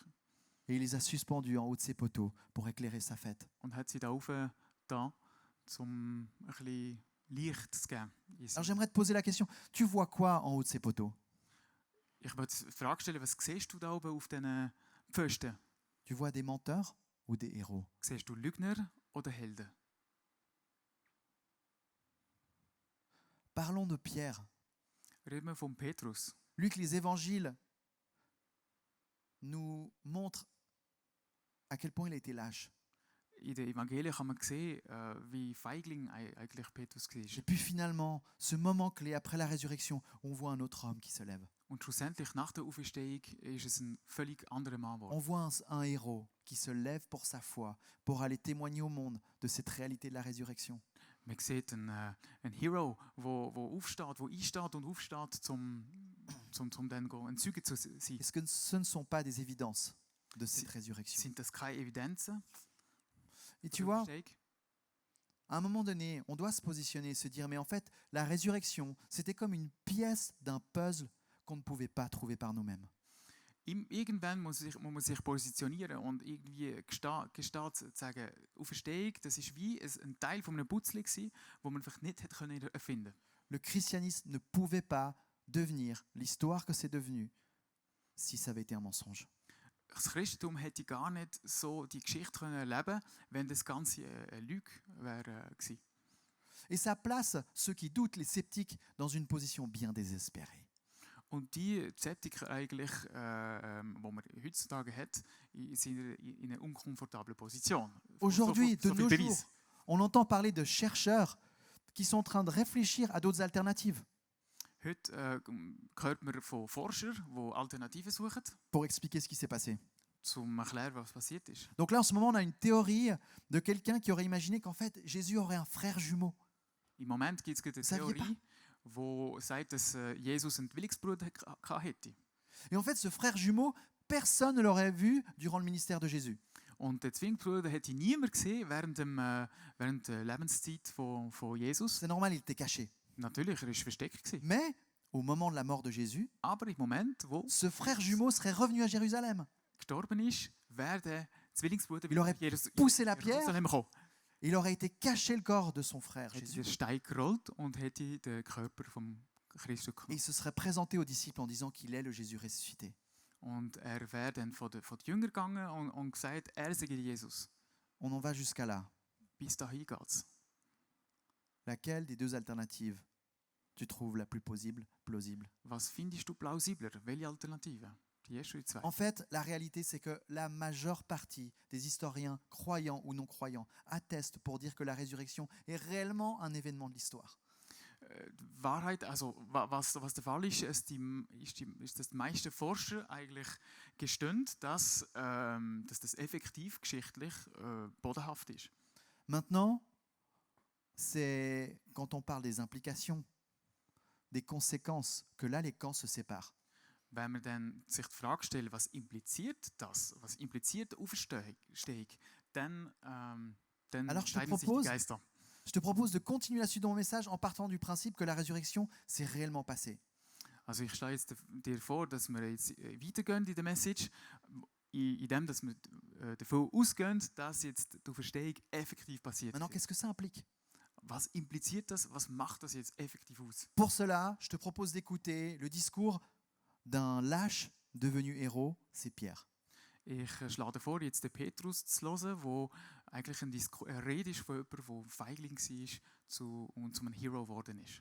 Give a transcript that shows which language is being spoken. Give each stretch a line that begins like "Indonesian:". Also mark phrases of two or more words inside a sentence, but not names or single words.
French: Et il les a suspendus en haut de ses poteaux pour éclairer sa fête.
German: Und hat sie da rauf, da, um ein bisschen Licht zu geben.
French: Alors j'aimerais te poser la question, tu vois quoi en haut de ces poteaux?
German: Ich möchte die Frage stellen, was siehst du da oben auf diesen Pfosten?
French: Tu vois des menteurs ou des héros?
German: Siehst du Lügner oder Helden?
French: Parlons de Pierre.
German: Reden wir von Petrus.
French: Luc, les évangiles nous montrent à quel point il a été lâche.
German: In den Evangelien kann man sehen, wie Feigling eigentlich Petrus war.
French: Et puis finalement, ce moment clé après la résurrection, on voit un autre homme qui se lève.
German: Und schlussendlich, nach der Auferstehung, ist es ein völlig anderer Mann geworden.
French: On voit un héros qui se lève pour sa foi, pour aller témoigner au monde de cette réalité de la résurrection.
German: Man sieht einen Hero, der aufsteht, der einsteht und aufsteht, um dann ein Zeuge zu sein.
French: Est-ce que ce ne sont pas des évidences de cette résurrection?
German: Sind das keine Evidenzen?
French: Et tu
German: der
French: vois,
German: Auferstehung?
French: à un moment donné, on doit se positionner et se dire, mais en fait, la résurrection, c'était comme une pièce d'un puzzle qu'on ne pouvait pas trouver par nous-mêmes.
German: Irgendwann muss man sich positionieren und irgendwie gestehen zu sagen, Auferstehung, das ist wie ein Teil von einem Puzzle gewesen, wo man vielleicht nicht hätte erfinden können.
French: Le christianisme ne pouvait pas devenir l'histoire que c'est devenu si ça avait été un mensonge.
German: Das Christentum hätte gar nicht so die Geschichte erleben können, wenn das Ganze eine Lüge wäre gewesen.
French: Et ça place ceux qui doutent, les sceptiques, dans une position bien désespérée.
German: Und die Skeptiker eigentlich, die man heutzutage hat, sind in einer unkomfortablen Position.
French: Aujourd'hui,
German: So
French: de
German: viel
French: nos
German: Beweis.
French: jours, on entend parler de chercheurs qui sont en train de réfléchir à d'autres alternatives
German: Heute hört man von Forschern, die Alternativen suchen,
French: pour expliquer ce qui s'est passé.
German: um zu erklären, was passiert ist.
French: Donc là, en ce moment, on a une théorie de quelqu'un qui aurait imaginé qu'en fait, Jésus aurait un frère jumeau.
German: Im Moment gibt es eine
French: Saviez
German: Theorie, die sagt, dass Jesus einen Zwillingsbruder hätte.
French: Et en fait, ce frère jumeau, personne ne l'aurait vu durant le ministère de Jésus.
German: Und den Zwillingsbruder hätte niemand gesehen während der Lebenszeit von Jesus.
French: C'est normal, il était caché.
German: Natürlich, er war versteckt gewesen.
French: Mais au moment de la mort de Jésus,
German: Aber im Moment, wo
French: ce frère jumeau serait revenu à Jérusalem.
German: gestorben ist, wäre der Zwillingsbruder
French: Il aurait
German: nach
French: poussé la pierre,
German: Jerusalem gekommen.
French: il aurait été caché le corps de son frère
German: Hätte
French: Jésus.
German: den Stein gerollt und hätte den Körper vom Christus
French: Et
German: genommen.
French: il se serait présenté aux disciples en disant qu'il est le Jésus ressuscité.
German: Und er wäre dann von den Jüngern gegangen und gesagt, er sei Jesus.
French: On en va jusqu'à là.
German: Bis dahin geht's. Laquelle des deux alternatives tu trouves la plus plausible? Was findest du plausibler? Welche Alternative? Die erste oder die zweite?
French: En fait, la réalité, c'est que la majeure partie des historiens, croyants ou non croyants, attestent pour dire que la résurrection est réellement un événement de l'histoire.
German: Die Wahrheit, also was der Fall ist, ist, dass die meisten Forscher eigentlich gestehen, dass das effektiv geschichtlich bodenhaft ist.
French: Maintenant, c'est quand on parle des implications, des conséquences, que là, les camps se séparent.
German: Wenn man dann sich die Frage stellt, was impliziert das, was impliziert die Auferstehung, dann
French: Alors, je te
German: scheiden sich die
French: propose-
German: Geister.
French: Je te propose de continuer la suite de mon message en partant du principe que la résurrection s'est réellement passée.
German: Also ich schlage jetzt dir vor, dass wir jetzt weitergehen in der Message, in dem, dass wir davon ausgehen, dass jetzt die Auferstehung effektiv passiert
French: Maintenant,
German: ist.
French: qu'est-ce que ça implique?
German: Was impliziert das? Was macht das jetzt effektiv aus?
French: Pour cela, je te propose d'écouter le discours d'un lâche devenu héros, c'est Pierre.
German: Ich schlage dir vor, jetzt den Petrus zu hören, wo eigentlich eine Rede ist von jemandem, der ein Feigling war und zu einem Hero geworden ist.